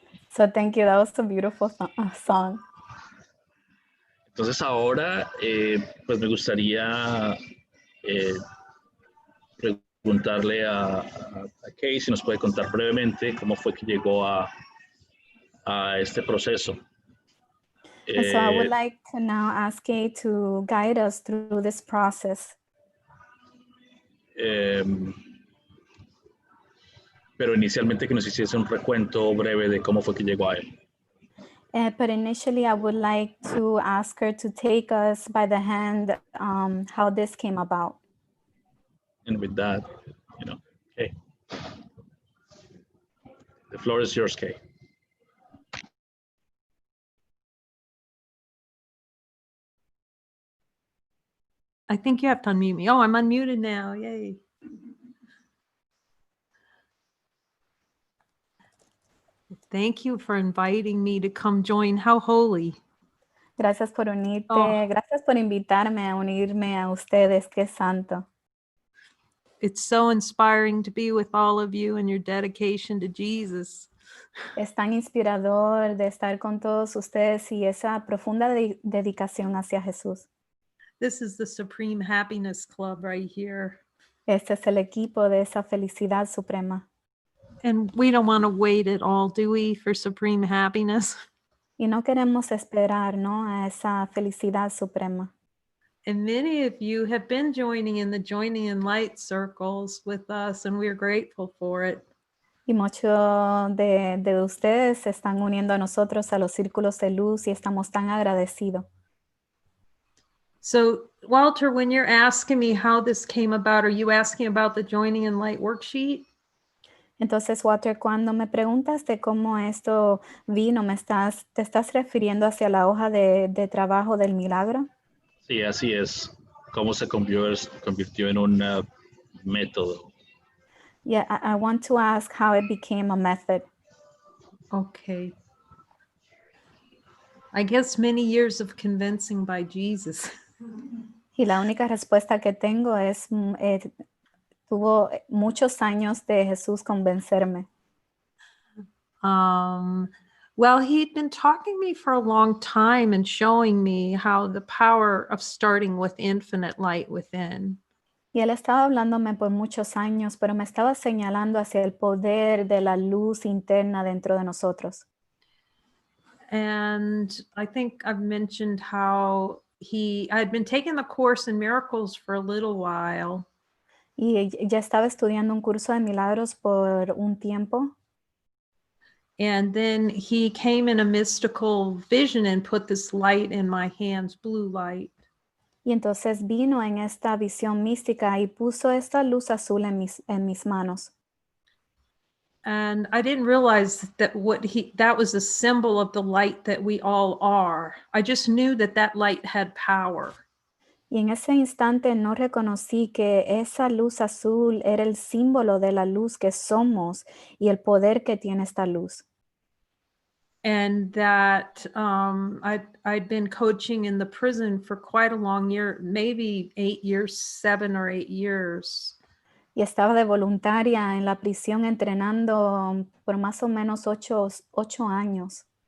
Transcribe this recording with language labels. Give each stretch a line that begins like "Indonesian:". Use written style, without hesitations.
English: So thank you. That was a beautiful song.
Spanish: Entonces ahora, pues me gustaría preguntarle a Cay si nos puede contar brevemente cómo fue que llegó a este proceso.
English: And so I would like to now ask Cay to guide us through this process.
Spanish: Pero inicialmente que nos hiciese un recuento breve de cómo fue que llegó a él.
English: But initially, I would like to ask her to take us by the hand how this came about. And with that, Cay. The floor is yours, Cay. I think you have to unmute me. Oh, I'm unmuted now. Yay. Thank you for inviting me to come join. How holy.
Spanish: Gracias por unirte. Gracias por invitarme a unirme a ustedes. Qué santo.
English: It's so inspiring to be with all of you and your dedication to Jesus.
Spanish: Es tan inspirador de estar con todos ustedes y esa profunda dedicación hacia Jesús.
English: This is the Supreme Happiness Club right here.
Spanish: Este es el equipo de esa felicidad suprema.
English: And we don't want to wait at all, do we, for supreme happiness?
Spanish: Y no queremos esperar, ¿no?, a esa felicidad suprema.
English: And many of you have been joining in the Joining in Light circles with us, and we're grateful for it.
Spanish: Y muchos de ustedes se están uniendo a nosotros a los círculos de luz y estamos tan agradecidos.
English: So, Walter, when you're asking me how this came about, are you asking about the Joining in Light worksheet?
Spanish: Entonces, Walter, cuando me preguntas de cómo esto vino, ¿te estás refiriendo hacia la hoja de trabajo del milagro? Sí, así es. Cómo se convirtió en un método.
English: Yeah, I want to ask how it became a method. Okay. I guess many years of convincing by Jesus.
Spanish: Y la única respuesta que tengo es, tuvo muchos años de Jesús convencerme.
English: Well, he'd been talking to me for a long time and showing me how the power of starting with infinite light within.
Spanish: Y él estaba hablándome por muchos años, pero me estaba señalando hacia el poder de la luz interna dentro de nosotros.
English: And I think I've mentioned how I'd been taking the course in miracles for a little while.
Spanish: Y ya estaba estudiando un curso de milagros por un tiempo.
English: And then he came in a mystical vision and put this light in my hands, blue light.
Spanish: Y entonces vino en esta visión mística y puso esta luz azul en mis manos.
English: And I didn't realize that that was a symbol of the light that we all are. I just knew that light had power.
Spanish: Y en ese instante no reconocí que esa luz azul era el símbolo de la luz que somos y el poder que tiene esta luz.
English: And that I'd been coaching in the prison for quite a long year, maybe 8 years, 7 or 8 years.
Spanish: Y estaba de voluntaria en la prisión entrenando por más o menos 8 años.